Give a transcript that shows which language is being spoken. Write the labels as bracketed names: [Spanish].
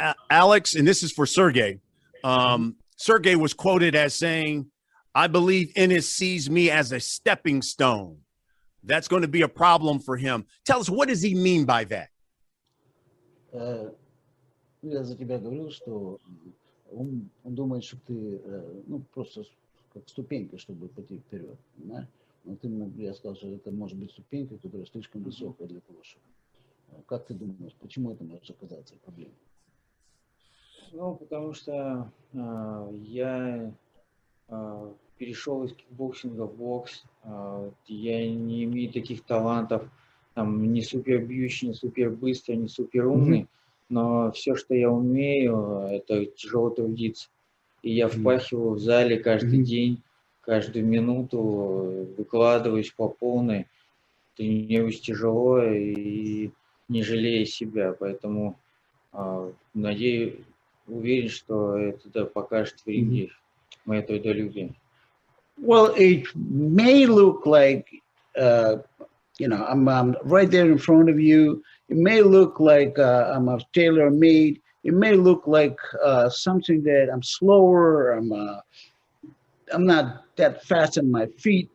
[English] Alex, and this is for Sergey. Sergey was quoted as saying, "I believe Ennis sees me as a stepping stone. That's going to be a problem for him." Tell us, what does he mean by that? [Russian] Я за тебя говорил, что он думает, что ты просто как ступенька, чтобы пойти вперед, понимаешь? Но я сказал, что это может быть ступенька, которая слишком высокая для того, чтобы. Как ты думаешь, почему это может оказаться проблемой? Потому что я перешел из кикбоксинга в бокс. Я не имею таких талантов, не супер бьющий, не супер быстрый, не супер умный. Но все, что я умею, это тяжело трудиться. И я впахиваю в зале каждый день, каждую минуту, выкладываюсь по полной, тренируюсь тяжело и не жалея себя. Поэтому уверен, что это покажет в ринге мое трудолюбие. [English] Well, it may look like, I'm right there in front of you. It may look like I'm a tailor-made. It may look like something that I'm slower. I'm not that fast on my feet.